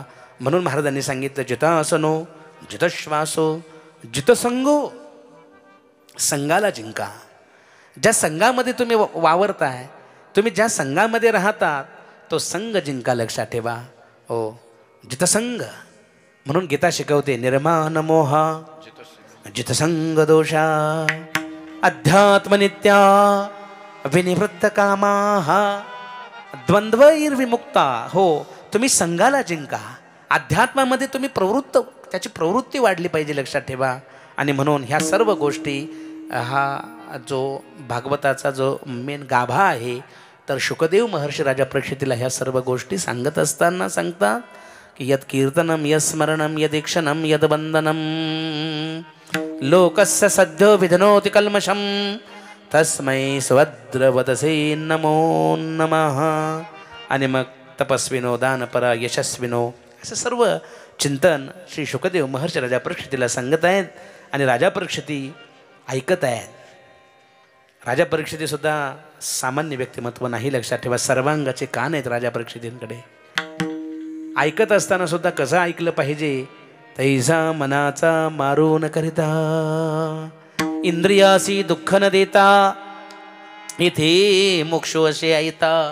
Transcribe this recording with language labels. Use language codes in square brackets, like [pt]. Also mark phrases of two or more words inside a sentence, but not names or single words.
[mr] म्हणून महाराजांनी सांगितलं [sa] जितासनो जितश्वासो जितसंगो. [mr] संघाला जिंका. ज्या संघामध्ये तुम्ही वावरताय तुम्ही ज्या संघामध्ये राहतात तो संघ जिंका लक्षात ठेवा. हो जितसंग म्हणून गीता शिकवते [sa] निर्माण मोह जितसंग दोषा अध्यात्मनित्या विनिवृत्त कामा द्वंद्वैर्विमुक्ता. [mr] हो, तुम्ही संघाला जिंका. अध्यात्मामध्ये तुम्ही त्याची प्रवृत्ती वाढली पाहिजे, लक्षात ठेवा. आणि म्हणून ह्या सर्व गोष्टी, हा जो भागवताचा जो मेन गाभा आहे, तर शुकदेव महर्षी राजा परीक्षितीला ह्या सर्व गोष्टी सांगत असताना सांगतात की [sa] यत् कीर्तनम यत् स्मरणम यदीक्षणम यद्वंदनम लोकस्य सद्यो विधनोति कल्मषम तस्मै स्वद्रवदसे नमो नमः. [mr] आणि मग [sa] तपस्विनो दानपरा यशस्विनो [mr] असं सर्व चिंतन श्री शुकदेव महर्षी राजा परीक्षितीला सांगत आहेत. आणि राजा परीक्षिती ऐकत आहेत. राजा परीक्षितीसुद्धा सामान्य व्यक्तिमत्व नाही, लक्षात ठेवा. सर्वांगाचे कान आहेत राजा परीक्षितींकडे. ऐकत असताना सुद्धा कसं ऐकलं पाहिजे, तैसा मनाचा मारू न करिता इंद्रियासी दुःख न देता इथे मोक्षो असे ऐता.